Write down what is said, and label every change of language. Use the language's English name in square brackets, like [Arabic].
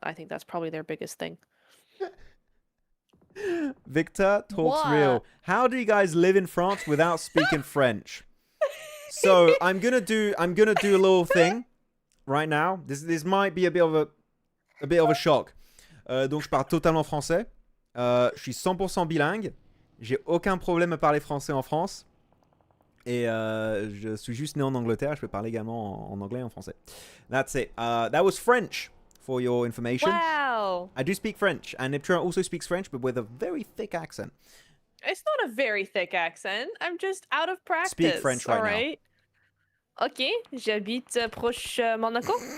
[English] I think that's probably their biggest thing. Victor talks real. How do you guys live in France without speaking French? So I'm gonna do a little thing right now. This might be a bit of a shock. [French] Donc je parle totalement français. Je suis 100% bilingue. J'ai aucun problème à parler français en France. Et je suis juste né en Angleterre, je peux parler également en anglais et en français. [English] That's it. That was French, for your information. Wow. I do speak French, and Neptura also speaks French, but with a very thick accent. It's not a very thick accent. I'm just out of practice. Speak French right now. All right. [French] Ok, j'habite proche Monaco.